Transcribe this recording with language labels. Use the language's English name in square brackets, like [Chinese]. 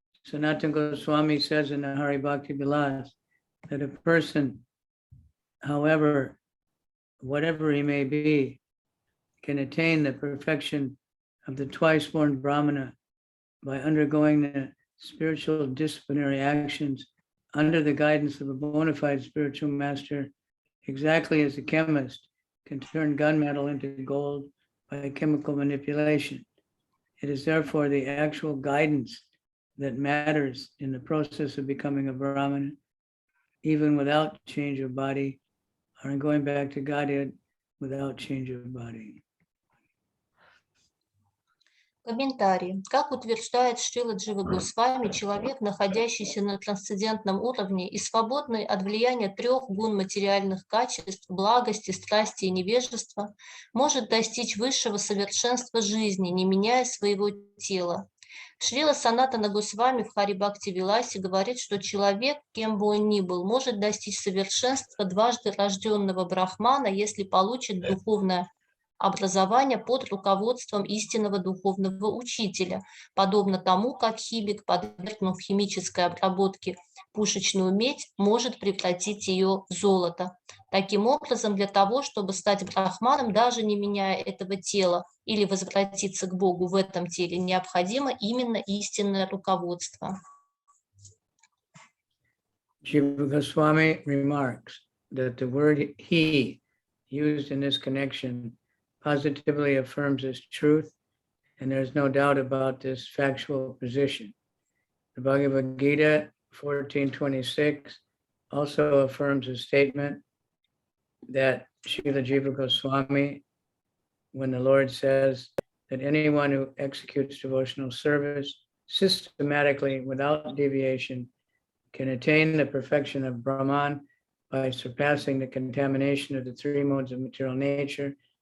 [English] Sanatana Goswami says in the Hari Bhakti Vilas that a person, however, whatever he may be, can attain the perfection of the twice-born Brahmana by undergoing the spiritual disciplinary actions under the guidance of a bona fide spiritual master, exactly as a chemist can turn gunmetal into gold by chemical manipulation. It is therefore the actual guidance that matters in the process of becoming a Brahmana, even without change of body, or in going back to Godhead without change of body. [Russian] Комментарий. Как утверждает Шрила Джива Госвами, человек, находящийся на трансцендентном уровне и свободный от влияния трех гун материальных качеств, благости, страсти и невежества, может достичь высшего совершенства жизни, не меняя своего тела. Шрила Санатана Госвами в Хари Бхакти Виласе говорит, что человек, кем бы он ни был, может достичь совершенства дважды рожденного брахмана, если получит духовное образование под руководством истинного духовного учителя, подобно тому, как химик, подвергнув химической обработке пушечную медь, может превратить ее в золото. Таким образом, для того, чтобы стать брахманом, даже не меняя этого тела или возвратиться к Богу в этом теле, необходимо именно истинное руководство. [English] Jiva Goswami remarks that the word he used in this connection positively affirms its truth, and there's no doubt about this factual position. The Bhagavad Gita 14:26 also affirms a statement that Srila Jiva Goswami, when the Lord says that anyone who executes devotional service systematically without deviation can attain the perfection of Brahman by surpassing the contamination of the three modes of material nature.